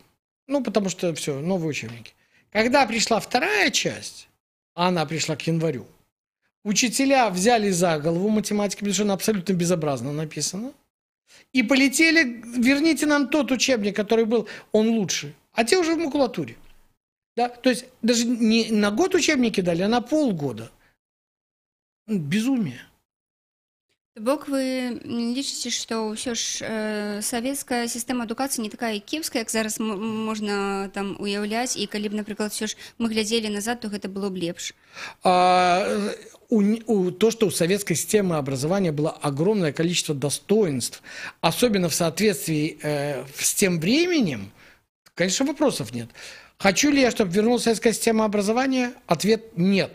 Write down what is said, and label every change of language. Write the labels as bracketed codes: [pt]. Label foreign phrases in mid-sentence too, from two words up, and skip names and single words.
[ru] Потому что все, новые учебники. Когда пришла вторая часть, а она пришла к январю, учителя взяли за голову математики, потому что она абсолютно безобразно написана. И полетели, верните нам тот учебник, который был, он лучше. А те уже в макулатуре. Да? То есть даже не на год учебники дали, а на полгода. Безумие. [be] Бок вы лічыце, што ўсё ж савецкая сістэма адукацыі не такая кепская, як зараз можна там уяўляць, і калі б, напрыклад, все ж мы глядзелі назад, то гэта было б лепш. [ru] То, что у советской системы образования было огромное количество достоинств, особенно в соответствии с тем временем, конечно, вопросов нет. Хочу ли я, чтобы вернулась советская система образования? Ответ – нет.